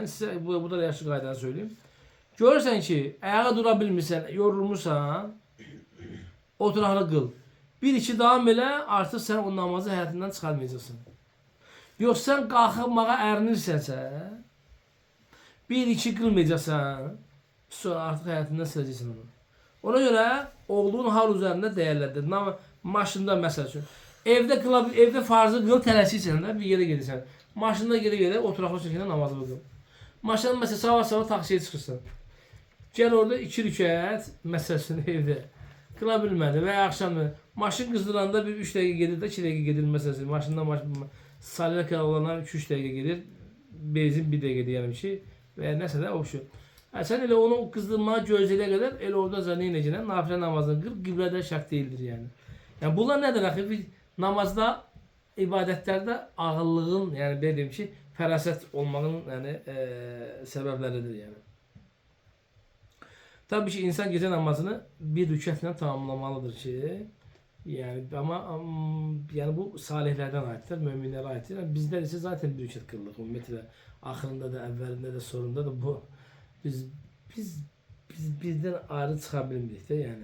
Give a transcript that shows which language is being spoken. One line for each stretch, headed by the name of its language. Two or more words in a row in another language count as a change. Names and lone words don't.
Azerbaijani: Sizə bu da yaxşı qaydanı söyleyeyim. Görürsən ki, ayağa dura bilmirsən, yorulmuşsan, oturaqlı qıl. 1-2 davam elə, artıq sən o namazı həyatından çıxarmayacaqsın. Yox, sən qalxmağa ərinirsənsə, 1-2 qılmayacaqsan,
Turkish: Sonra artık hayatından sileceksin onu. Ona göre olduğun hal üzerinde değerlendir.
Azerbaijani: Maşında mesela için.
Turkish: Evde farzı kıl
Azerbaijani: tələsirsən də bir yere gedirsən. Maşında geri oturaqlı şəkildə namazını qıl. Maşında mesela sabah taksiyə çıxırsan. Gel orada 2 rükət məsələsini evdə qıla bilmədi və ya axşamı maşın qızdıranda bir 3 dəqiqə gedir də 2 dəqiqə gedir məsələsi. Maşın salya olanlar 2-3 dəqiqə gedir. Benzin 1 dəqiqə deyəlim ki və ya nəsə də o şey. Sən elə onu qızdırmağa gözləyənə qədər elə orada zənn edəcəksən, nafilə namazını qıl, qiblədə şərt deyildir yəni. Yəni bunlar nədir axı? Biz namazda, ibadətlərdə ağıllığın, yəni belə deyim ki, fərasət olmağın yəni səbəbləridir yəni.
Turkish: Tabii ki insan gece namazını bir rükətle tamamlamalıdır ki, yani ama yani bu salihlerden aittir, müminlere aittir. Yani bizler ise zaten bir rükət kıldık. Ümmeti ahırında da, evvelinde de, sonunda da bu bizden ayrı
Azerbaijani: çıxa bilmirik
Turkish: de yani.